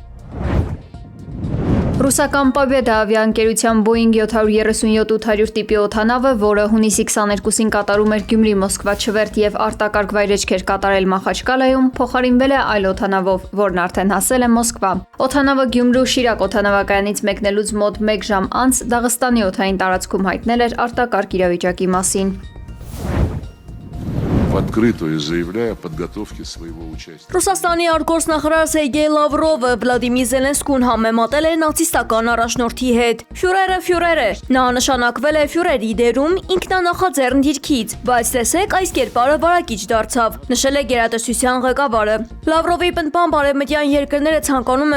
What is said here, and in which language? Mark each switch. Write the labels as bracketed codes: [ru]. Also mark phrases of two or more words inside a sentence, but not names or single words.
[hy] Ռուսական Պոբեդա ավիաընկերության Boeing 737-800 տիպի օդանավը, որը հունիսի 22-ին կատարում էր Գյումրի-Մոսկվա չվերթ եւ արտակարգ վայրեջքեր կատարել Մախաչկալայում, փոխարինվել է այլ օդանավով, որն արդեն հասել է Մոսկվա։ Օդանավը Գյումրու Շիրակ օդանավակայանից մեկնելուց մոտ 1 ժամ անց Դաղստանի օդային տարածքում հայտնել էր արտակարգ իրավիճակի մասին։ [ru] В открытую заявляя о подготовке своего участия. [hy] Ռուսաստանի արտգործնախարար Սերգեյ Լավրովը Վլադիմիր Զելենսկուն համեմատել է նացիստական առաջնորդի հետ։ Ֆյուրերը է։ Նա նշանակվել է ֆյուրերի դերում ինքնանախաձեռն դիրքից, բայց տեսեք այս կերպարը վարակիչ դարձավ, նշել է գերատեսչության ղեկավարը։ Լավրովի պնդմամբ արևմտյան երկրները ցանկանում